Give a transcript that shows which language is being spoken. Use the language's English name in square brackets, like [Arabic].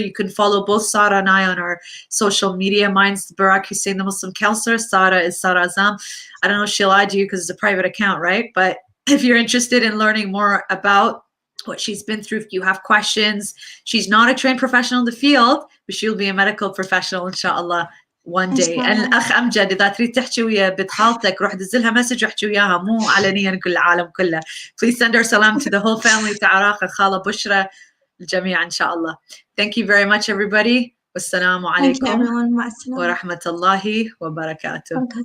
[English] You can follow both Sara and I on our social media. Mine's Berak Hussain, the Muslim Counsellor. Sara is Sara Asam. I don't know if she'll add you because it's a private account, right? But if you're interested in learning more about what she's been through, if you have questions, she's not a trained professional in the field, but she'll be a medical professional inshallah one day. [Arabic] And الأخ أمجد إذا تريد تحكي ويا بنت خالتك روح دزلها مسج واحكي وياها مو علنيا كل العالم كله. [English] Please send our salam to the whole family, to [Arabic] عراقة خالة بشرى الجميع [English] inshallah. Thank you very much everybody. [Arabic] والسلام عليكم ورحمة الله وبركاته.